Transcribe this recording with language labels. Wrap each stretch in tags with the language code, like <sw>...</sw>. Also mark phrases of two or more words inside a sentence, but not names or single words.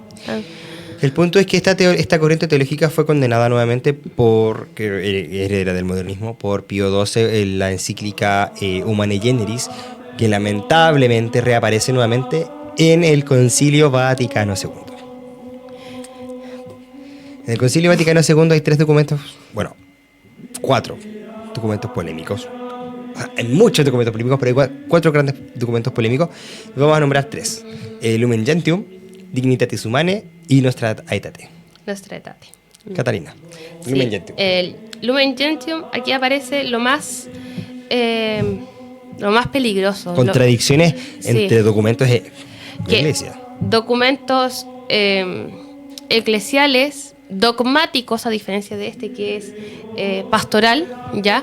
<es>El punto es que esta corriente teológica fue condenada nuevamente que era del modernismo, por Pío XII en la encíclica Humanae Generis, que lamentablemente reaparece nuevamente en el Concilio Vaticano II. En el Concilio Vaticano II hay 4 documentos polémicos. Hay muchos documentos polémicos, pero hay 4 grandes documentos polémicos. Vamos a nombrar 3. Lumen Gentium, Dignitatis Humanae y Nostra Aetate. Nostra Aetate. Catalina, Sí, Lumen Gentium. El Lumen Gentium, aquí aparece lo más peligroso. Contradicciones entre sí. documentos de la Que iglesia. Documentos eclesiales, dogmáticos, a diferencia de este que es pastoral, ¿ya?</es>